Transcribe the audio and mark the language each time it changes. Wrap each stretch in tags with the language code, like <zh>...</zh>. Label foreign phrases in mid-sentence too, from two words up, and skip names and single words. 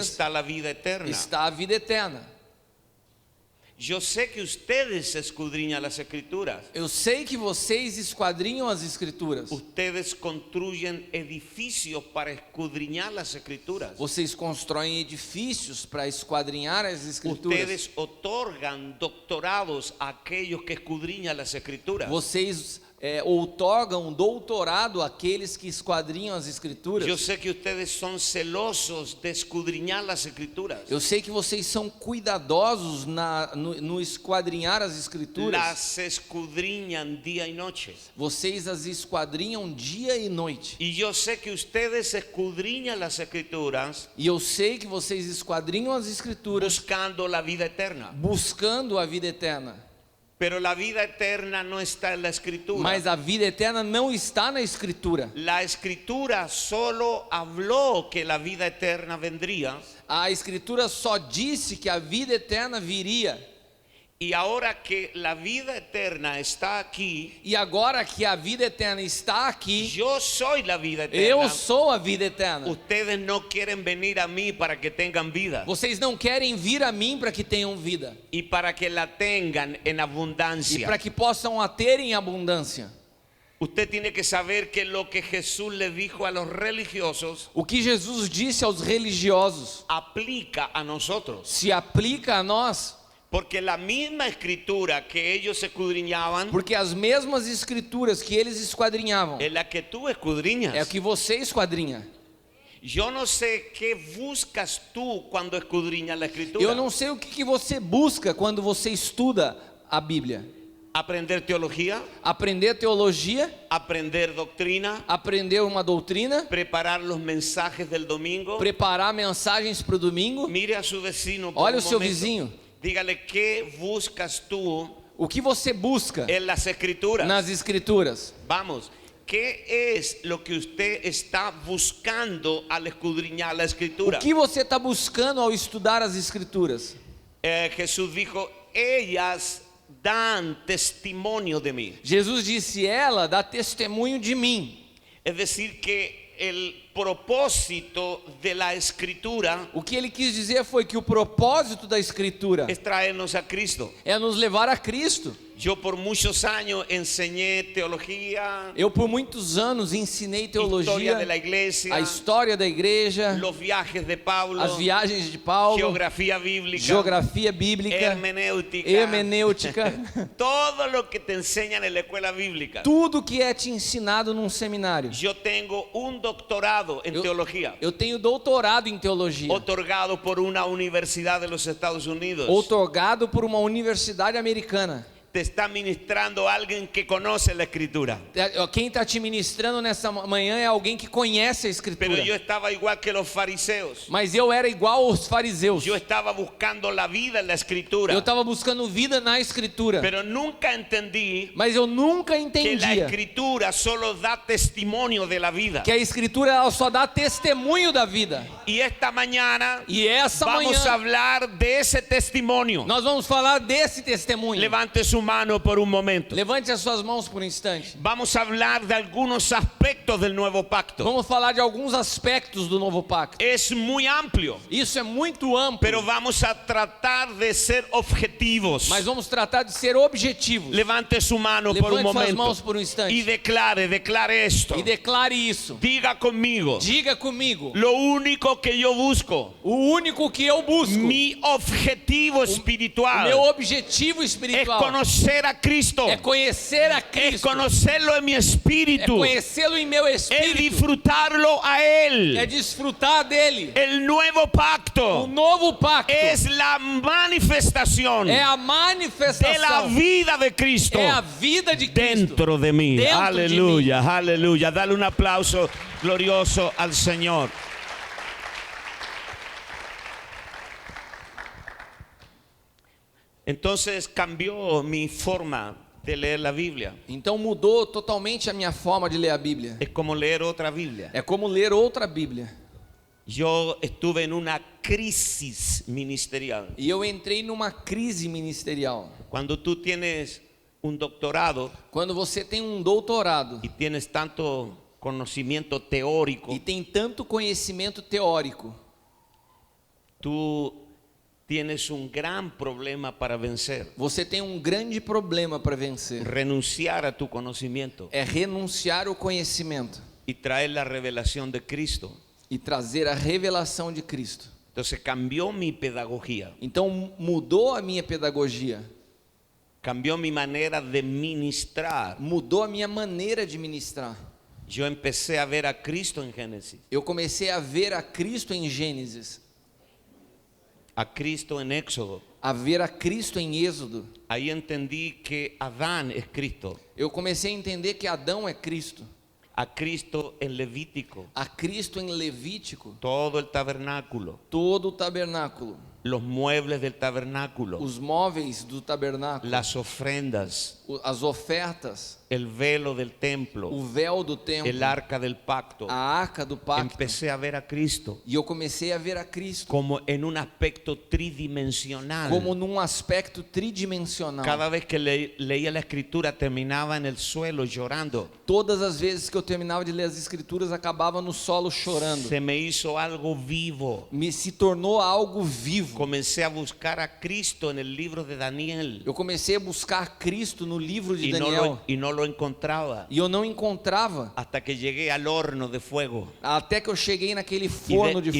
<es>está la vida eterna.</es> <pt>está a vida eterna.</pt> <es>Yo sé que ustedes escudriñan las escrituras.</es> <pt>Eu sei que vocês esquadrinham as escrituras.</pt> <es>Ustedes construyen edificios para escudriñar las escrituras.</es> <pt>Vocês constroem edifícios para esquadrinhar as escrituras.</pt> <es>Ustedes otorgan doctorados a aquellos que escudriñan las escrituras.</es> <pt>Vocês outorgam doutorado àqueles que esquadrinham as escrituras.</pt> <es>Yo sé que ustedes son celosos de escudriñar las escrituras.</es> <pt>Eu sei que vocês são cuidadosos no esquadrinhar as escrituras.</pt> <es>Las escudriñan día y noche.</es> <pt>Vocês as esquadrinham dia e noite.</pt> <es>Y yo sé que ustedes escudriñan las escrituras</es> <pt>E eu sei que vocês esquadrinham as escrituras</pt> <es>buscando la vida eterna.</es> <pt>buscando a vida eterna.</pt> <es>Pero la vida eterna no está en la escritura.</es> <pt>Mas a vida eterna não está na escritura.</pt> <es>La escritura solo habló que la vida eterna vendría.</es> <pt>A escritura só disse que a vida eterna viria.</pt> <es>Y ahora que la vida eterna está aquí,</es> <pt>E agora que a vida eterna está aqui,</pt> <es>yo soy la vida eterna.</es> <pt>eu sou a vida eterna.</pt> <es>Ustedes no quieren venir a mí para que tengan vida</es> <pt>Vocês não querem vir a mim para que tenham vida</pt> <es>y para que la tengan en</es> <pt>e</pt> <es>abundancia.</es> <pt>para que possam a ter em abundância.</pt> <es>Usted tiene que saber que lo que Jesús le dijo a los religiosos</es> <pt>O que Jesus disse aos religiosos</pt> <es>aplica a nosotros.</es> <pt>se aplica a nós,</pt> <es>Porque la misma escritura que ellos escudriñaban</es> <pt>porque as mesmas escrituras que eles esquadrinhavam</pt> <es>es la que tú escudriñas.</es> <pt>é o que você esquadrinha.</pt> <es>Yo no sé qué buscas tú cuando escudriñas la escritura.</es> <pt>Eu não sei o que você busca quando você estuda a Bíblia.</pt> <es>Aprender teología,</es> <pt>aprender teologia,</pt> <es>aprender doctrina,</es> <pt>aprender uma doutrina,</pt> <es>preparar los mensajes del domingo.</es> <pt>preparar mensagens para o domingo.</pt> <es>Mire a su vecino por</es> <pt>Olha</pt> <es>un</es> <pt>o seu</pt> <es>momento.</es> <pt>vizinho.</pt> <es>Dígale, ¿qué buscas tú</es> <pt>O que você busca</pt> <es>en las escrituras?</es> <pt>nas escrituras?</pt> <es>Vamos, ¿qué es lo que usted está buscando al escudriñar la</es> <pt>O</pt> <es>escritura?</es> <pt>que você está buscando ao estudar as escrituras?</pt> <es>Jesús dijo, ellas dan testimonio de mí.</es> <pt>Jesus disse: ela dá testemunho de mim.</pt> <es>Es decir, que el propósito de la escritura</es> <pt>O que ele quis dizer foi que o propósito da escritura</pt> <es>es traernos a Cristo.</es> <pt>é nos levar a Cristo.</pt> <es>Yo por muchos años enseñé teología,</es> <pt>Eu por muitos anos ensinei</pt> <es>historia</es> <pt>teologia,</pt> <es>de la iglesia,</es> <pt>a história da igreja,</pt> <es>los viajes de Pablo,</es> <pt>as viagens de Paulo,</pt> <es>geografía bíblica,</es> <pt>geografia bíblica,</pt> <es>hermenéutica,</es> <pt>hermenêutica,</pt> <es>todo lo que te enseñan en la escuela bíblica.</es> <pt>tudo que é te ensinado num seminário.</pt> <es>Yo tengo un doctorado en teología,</es> <pt>Eu tenho doutorado em teologia,</pt> <es>otorgado por una universidad de los Estados Unidos.</es> <pt>outorgado por uma universidade americana.</pt> <es>Te está ministrando alguien que conoce la escritura.</es> <pt>Quem está te ministrando nessa manhã é alguém que conhece a escritura.</pt> <es>Pero yo estaba igual que los fariseos.</es> <pt>Mas eu era igual aos fariseus.</pt> <es>Yo estaba buscando la vida en la escritura.</es> <pt>Eu estava buscando vida na escritura.</pt> <es>Pero nunca entendí</es> <pt>Mas eu nunca</pt> <es>que la</es> <pt>entendia</pt> <es>escritura solo da testimonio de la vida.</es> <pt>que a escritura ela só dá testemunho da vida.</pt> <es>Y esta mañana</es> <pt>E essa</pt> <es>vamos a</es> <pt>manhã</pt> <es>hablar de ese testimonio.</es> <pt>nós vamos falar desse testemunho.</pt> <es>Levante su mano por un momento.</es> <pt>Levante as suas mãos por um instante.</pt> <es>Vamos a hablar de algunos aspectos del nuevo pacto.</es> <pt>Vamos falar de alguns aspectos do novo pacto.</pt> <es>Es muy amplio,</es> <pt>Isso é muito amplo,</pt> <es>pero vamos a tratar de ser objetivos.</es> <pt>mas vamos tratar de ser objetivos.</pt> <es>Levante su mano por un</es> <pt>Levante suas</pt> <es>momento</es> <pt>mãos por um</pt> <es>y</es> <pt>instante</pt> <es>declare esto.</es> <pt>e declare isso.</pt> <es>Diga conmigo,</es> <pt>Diga comigo.</pt> <es>lo único que yo busco,</es> <pt>O único que eu busco,</pt> <es>mi objetivo</es> <pt>o</pt> <es>espiritual,</es> <pt>meu objetivo</pt> <es>es</es> <pt>espiritual</pt> <es>conocer a Cristo,</es> <pt>é conhecer a</pt> <es>es</es> <pt>Cristo,</pt> <es>conocerlo en mi</es> <pt>é</pt> <es>espíritu,</es> <pt>conhecê-lo em meu</pt> <es>es</es> <pt>espírito,</pt> <es>disfrutarlo a</es> <pt>é</pt> <es>Él.</es> <pt>desfrutar dele.</pt> <es>El nuevo</es> <pt>O</pt> <es>pacto</es> <pt>novo pacto</pt> <es>es la manifestación</es> <pt>é a</pt> <es>de la</es> <pt>manifestação,</pt> <es>vida de Cristo</es> <pt>é a vida de Cristo</pt> <es>dentro de mí.</es> <pt>Dentro de</pt> <es>Aleluya, aleluya. Dale un aplauso glorioso al Señor. Entonces cambió mi forma de leer la Biblia.</es> <pt>Então mudou totalmente a minha forma de ler a Bíblia.</pt> <es>Es como leer otra Biblia.</es> <pt>É como ler outra Bíblia.</pt> <es>Yo estuve en una crisis ministerial.</es> <pt>E eu entrei numa crise ministerial.</pt> <es>Cuando tú tienes un doctorado</es> <pt>Quando você tem um doutorado</pt> <es>y tienes tanto conocimiento teórico,</es> <pt>e tem tanto conhecimento teórico,</pt> <es>tú tienes un gran problema para vencer.</es> <pt>você tem um grande problema para vencer.</pt> <es>Renunciar a tu conocimiento</es> <pt>É renunciar ao conhecimento</pt> <es>y traer la revelación de Cristo.</es> <pt>e trazer a revelação de Cristo.</pt> <es>Entonces cambió mi pedagogía,</es> <pt>Então mudou a minha pedagogia,</pt> <es>cambió mi manera de ministrar.</es> <pt>mudou a minha maneira de ministrar.</pt> <es>Yo empecé a ver a Cristo en Génesis,</es> <pt>Eu comecei a ver a Cristo em Gênesis,</pt> <es>a Cristo en Éxodo.</es> <pt>a ver a Cristo em Êxodo.</pt> <es>Ahí entendí que Adán es Cristo,</es> <pt>Eu comecei a entender que Adão é Cristo,</pt> <es>a Cristo en Levítico,</es> <pt>a Cristo em Levítico,</pt> <es>todo el tabernáculo,</es> <pt>todo o tabernáculo,</pt> <es>los muebles del tabernáculo,</es> <pt>os móveis do tabernáculo,</pt> <es>las ofrendas,</es> <pt>as ofertas,</pt> <es>el velo del templo,</es> <pt>o véu do templo,</pt> <es>el arca del pacto.</es> <pt>a arca do pacto.</pt> <es>Empecé a ver a Cristo</es> <pt>E eu comecei a ver a Cristo</pt> <es>como en un aspecto tridimensional.</es> <pt>como num aspecto tridimensional.</pt> <es>Cada vez que leía la escritura terminaba en el suelo llorando.</es> <pt>Todas as vezes que eu terminava de ler as escrituras, acabava no solo chorando.</pt> <es>Se me hizo algo vivo.</es> <pt>Se tornou algo vivo.</pt> <es>Comencé a buscar a Cristo en el libro de Daniel</es> <pt>Eu comecei a buscar Cristo no livro de</pt> <es>y</es> <pt>Daniel</pt> <es>no lo encontraba</es> <pt>e eu não encontrava,</pt> <es>hasta que llegué al horno de fuego</es> <pt>até que eu cheguei naquele forno de</pt>